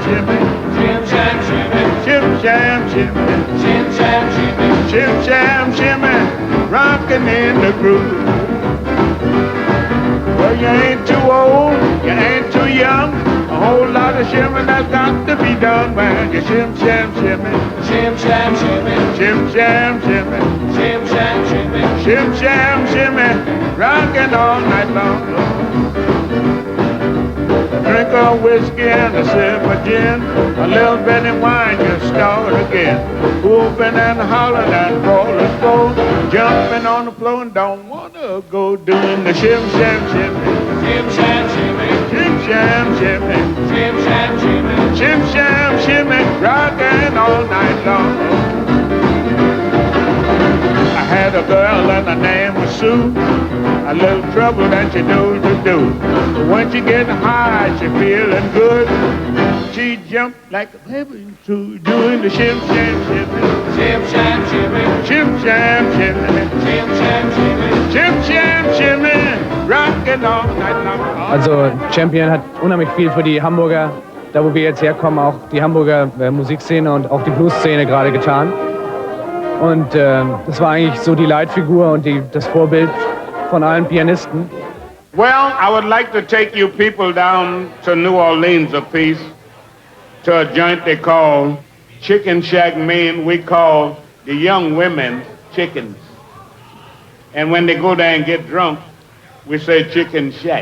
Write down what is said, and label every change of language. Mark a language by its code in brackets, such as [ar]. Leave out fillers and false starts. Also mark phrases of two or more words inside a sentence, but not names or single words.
[en] shimmy, shim sham shimmy, shim sham shimmy, shim sham shimmy, shim sham shimmy, rockin' in the groove. Well, you ain't too old, you ain't too young, a whole lot of shimmy that's got to be done. When you shim sham shimmy, shim sham shimmy, shim sham shimmy, shim sham Shim, sham, shimmy, rocking all night long. Drink a whiskey and a sip of gin, a little bit of wine, just start again. Whooping and hollering and rolling boat, jumping on the floor and don't wanna go doing the shim, sham, shimmy. Shim, sham, shimmy. Shim, sham, shimmy. Shim, sham, shimmy. Shim, sham, shimmy, rocking all night long. I had a girl and her name was Sue, a little trouble that she knows to do. But when she getting high, she feeling good. She jumped like a baby to doing the shim sham shimmy. Shim sham shimmy. Shim sham shimmy. Shim sham shimmy. Shim sham shimmy. Rockin' all night long. [de] Also Champion hat unheimlich viel für die Hamburger, da wo wir jetzt herkommen, auch die Hamburger Musikszene und auch die Blues-Szene gerade getan. Und das war eigentlich so die Leitfigur und das Vorbild von allen Pianisten. [en] Well, I would like to take you people down to New Orleans a piece, to a joint they call Chicken Shack Maine. We call the young women chickens. And when they go there and get drunk, we say Chicken Shack.